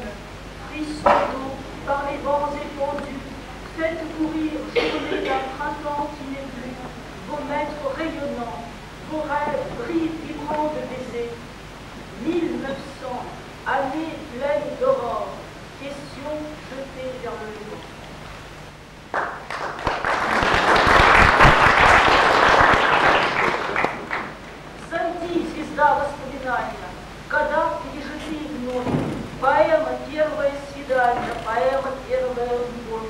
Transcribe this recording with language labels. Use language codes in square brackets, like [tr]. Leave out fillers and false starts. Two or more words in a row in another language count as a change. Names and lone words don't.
[fr] Frisson d'eau par les vents épandus, faites courir journée d'un printemps qui n'est plus. Vos maîtres rayonnants, vos rêves brillent vibrants de baisers. 1900, année pleine d'aurore, question jetée vers le vent. [ru] Сойди, звезда воспоминания, года пережитые вновь, поэма первое свидание, поэма первая любовь.